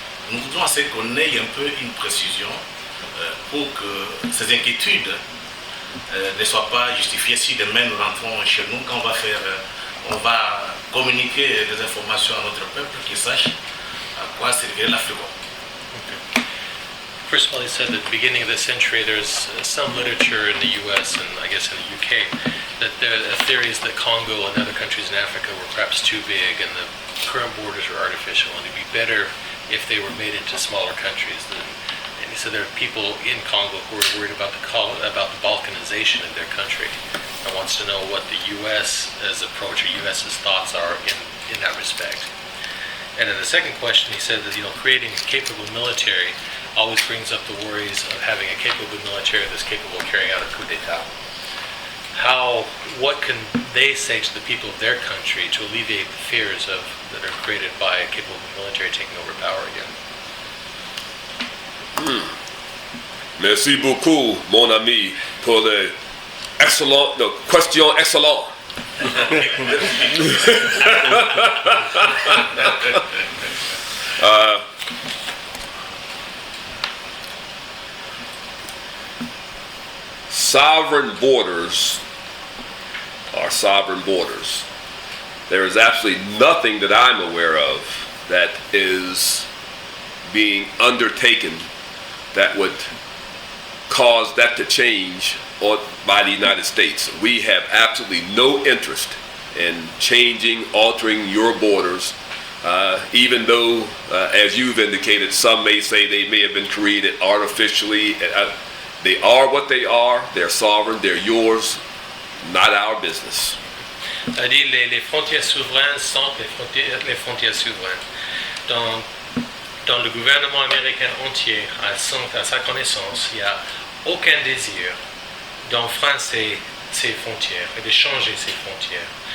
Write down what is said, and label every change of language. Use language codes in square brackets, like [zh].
[fr] Nous voudrons assez qu'on ait un peu une précision pour que ces inquiétudes ne soient pas justifiées si demain nous rentrons chez nous, quand on va communiquer des informations à notre peuple qui sache à quoi servirait l'Africom. [en] First of all, he said that at the beginning of the century there's some literature in the US and I guess in the UK that there are theories that Congo and other countries in Africa were perhaps too big and the current borders are artificial and it'd be better if they were made into smaller countries. And he said there are people in Congo who are worried about the Balkanization of their country and wants to know what the US's approach or US's thoughts are in that respect. And in the second question, he said that creating a capable military always brings up the worries of having a capable military that's capable of carrying out a coup d'etat. What can they say to the people of their country to alleviate the fears that are created by a capable military taking over power again? [fr] Merci beaucoup, mon ami, pour les questions excellentes. [en] Sovereign borders are sovereign borders. There is absolutely nothing that I'm aware of that is being undertaken that would cause that to change by the United States. We have absolutely no interest in changing, altering your borders, even though, as you've indicated, some may say they may have been created artificially. They are what they are, they're sovereign, they're yours, not our business. [fr] A dit les frontières souveraines sont les frontières souveraines. Dans le gouvernement américain entier, à sa connaissance, il n'y a aucun désir d'enfreindre ces frontières et de changer ces frontières.